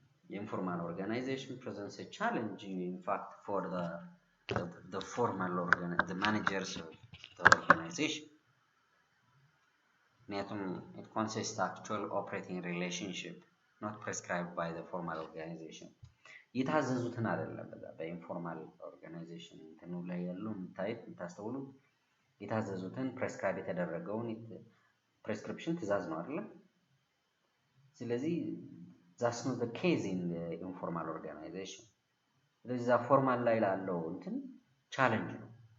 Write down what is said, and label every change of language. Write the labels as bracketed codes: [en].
[en] The informal organization presents a challenge, in fact, for the formal the managers of the organization. It consists of actual operating relationship, not prescribed by the formal organization. [am] የታዘዙትን አይደለም በኢንፎርማል ኦርጋናይዜሽን እንትኑ ላይ ያለው የምታስተውሉ የታዘዙትን ፕሬስክራይብ የተደረገውን ፕሬስክሪፕሽን ትእዛዝ ነው አይደል? ስለዚህ [en] that's not the case in the informal organization. [am] ስለዚህ ዛ ፎርማል ላይ ላለው እንትን ቻሌንጅ ነው.